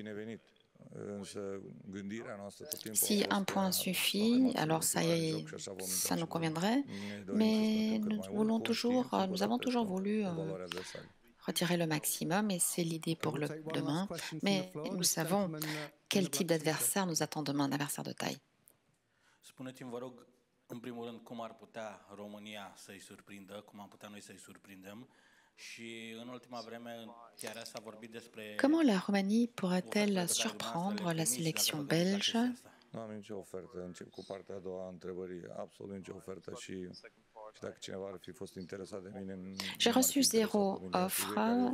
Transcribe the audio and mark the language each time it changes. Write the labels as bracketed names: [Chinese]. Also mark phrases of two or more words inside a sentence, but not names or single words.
[French] Si un point suffit, alors ça nous conviendrait, mais nous avons toujours voulu retirer le maximum et c'est l'idée pour le demain, mais nous savons quel type d'adversaire nous attend demain, un adversaire de taille. [Romanian] Spuneți-mi, vă rog, în primul rând, cum ar putea România să-i surprindă, cum am putea noi să-i surprindem. [French] Comment la Roumanie pourrait-elle surprendre la sélection belge? J'ai reçu 0 offre.